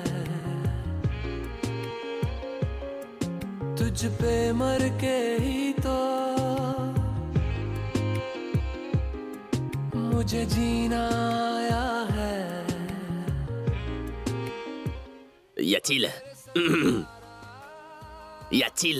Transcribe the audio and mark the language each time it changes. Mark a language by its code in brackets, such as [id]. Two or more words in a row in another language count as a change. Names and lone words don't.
[hi] तुझ पे मर के ही तो मुझे जीना आया है [fr] Y a-t-il Y a-t-il